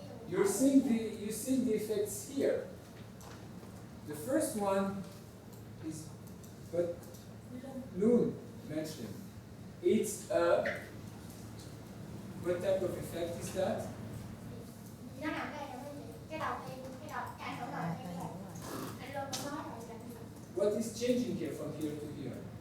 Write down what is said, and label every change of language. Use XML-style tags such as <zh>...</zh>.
<en>You're seeing the effects here. The first one is what Loon mentioned. It's a What type of effect is that?</en> <vi>Nó nằm đây là cái đầu tiên, cái ảnh hưởng đầu tiên là anh luôn có nói rồi là</vi> <en>What is changing here from here to here?</en>